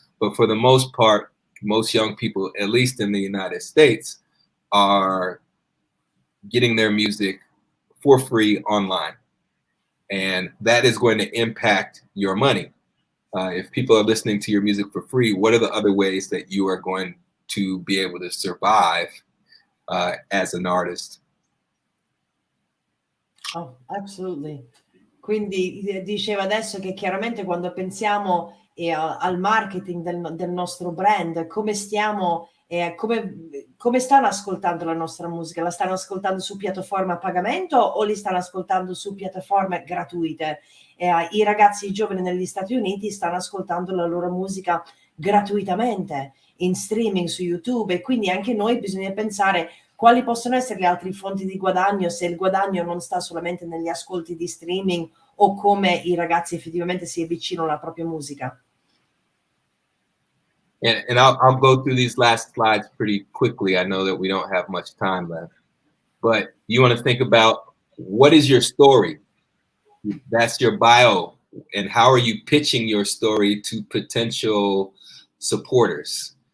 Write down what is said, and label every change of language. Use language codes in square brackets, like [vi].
[en] But for the most part, most young people, at least in the United States, are getting their music for free online. And that is going to impact your money. If people are listening to your music for free, what are the other ways that you are going to be able to survive as an artist? Oh, absolutely. [it] Quindi diceva adesso che chiaramente quando pensiamo al marketing del nostro brand, come stiamo, come stanno ascoltando la nostra musica? La stanno ascoltando su piattaforme a pagamento o li stanno ascoltando su piattaforme gratuite? I ragazzi giovani negli Stati Uniti stanno ascoltando la loro musica gratuitamente in streaming su YouTube, e quindi anche noi bisogna pensare quali possono essere le altre fonti di guadagno, se il guadagno non sta solamente negli ascolti di streaming, o come i ragazzi effettivamente si avvicinano alla propria musica. [en] And I'll go through these last slides pretty quickly. I know that we don't have much time left, but you want to think about, what is your story? That's your bio. And how are you pitching your story to potential supporters?